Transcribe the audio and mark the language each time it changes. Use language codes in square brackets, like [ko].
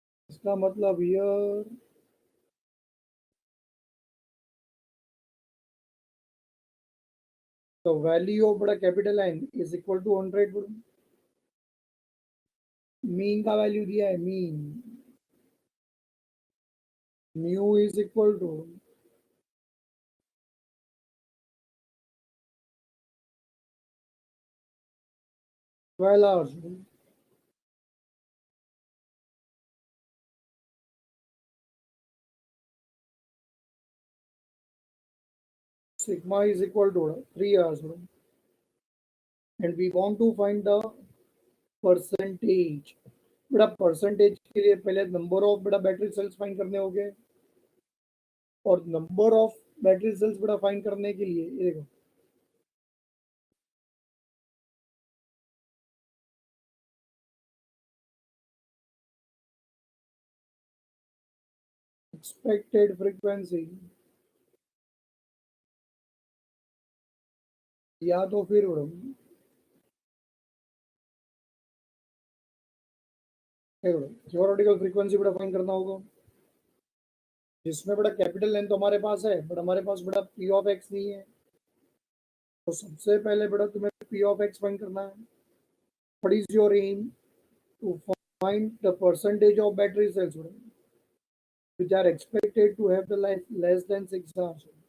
[hi] इसका मतलब [en] Here the value of capital N is equal to 100। [hi] Mean का value दिया है, [en] Mean mu is equal to 12 hours। sigma is equal to 3 hours, and we want to find the percentage. [hi] Percentage के लिए पहले number of battery cells find करने होंगे, और number of battery cells find करने के लिए ये देखो एक्सपेक्टेड फ्रीक्वेंसी, या तो फिर थ्योरेटिकल फ्रीक्वेंसी फाइंड करना होगा, जिसमें कैपिटल एन तो हमारे पास है, बट हमारे पास पी ऑफ एक्स नहीं है। तो सबसे पहले तुम्हें पी ऑफ एक्स फाइंड करना है। [en] What is your aim? To find the percentage of battery cells which are expected to have the life less than 6 hours।